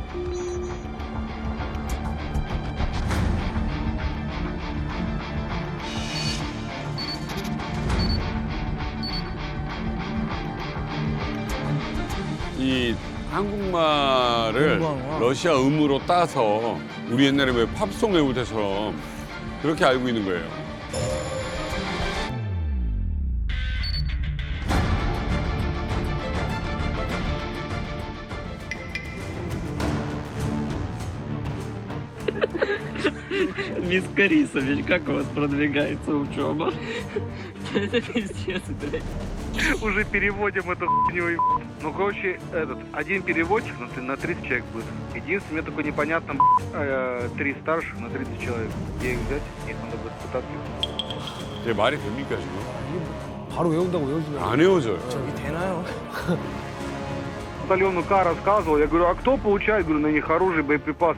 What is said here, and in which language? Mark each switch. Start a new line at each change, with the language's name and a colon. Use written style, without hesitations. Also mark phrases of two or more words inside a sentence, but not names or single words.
Korean: 이 한국말을 러시아 음으로 따서 우리 옛날에 왜 팝송 외울 때처럼 그렇게 알고 있는 거예요.
Russian: Мисс Борисович, как у вас продвигается учеба? Это пиздец, блядь. Уже переводим эту хуйню. Ну, короче, один переводчик на 30 человек будет. Единственное, мне только непонятно, 3 старших на 30 человек. Где их взять? Их надо будет пытаться.
Korean: 제 말이 됩니까 지금? 바로 외운다고 외워지면 안 외워져요. 저기 되나요?
Russian: Батальону К рассказывал, я говорю, а кто получает, говорю, на них оружие, боеприпасы?